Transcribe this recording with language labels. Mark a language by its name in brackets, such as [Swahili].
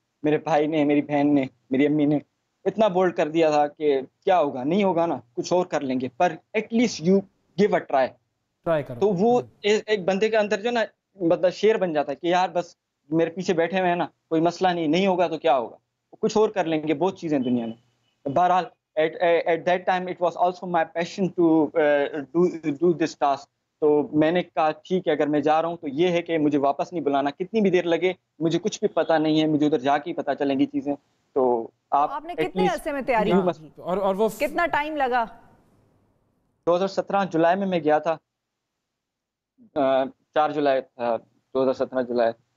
[Urdu] میرے بھائی نے, میری بہن نے, میری امی نے اتنا بولڈ کر دیا تھا کہ کیا ہوگا, نہیں ہوگا نا, کچھ اور کر لیں گے, پر [English] at least you give a try [Urdu] کرو. تو وہ ایک بندے کے اندر جو نا مطلب شیر بن جاتا ہے کہ یار بس میرے پیچھے بیٹھے ہوئے ہیں نا, کوئی مسئلہ نہیں, نہیں ہوگا تو کیا ہوگا, کچھ اور کر لیں گے, بہت چیزیں دنیا میں. [English] بہرحال at that time it was also my passion to do this task. [Urdu] تو میں نے کہا ٹھیک ہے, اگر میں جا رہا ہوں تو یہ ہے کہ مجھے واپس نہیں بلانا, کتنی بھی دیر لگے, مجھے کچھ بھی پتہ نہیں ہے, مجھے ادھر جا کے ہی پتہ چلیں گی چیزیں. تو آپ نے کتنے عرصے میں تیاری کی اور وہ کتنا ٹائم لگا؟ 2017 جولائی میں گیا تھا, 4 جولائی تھا 2017 جولائی.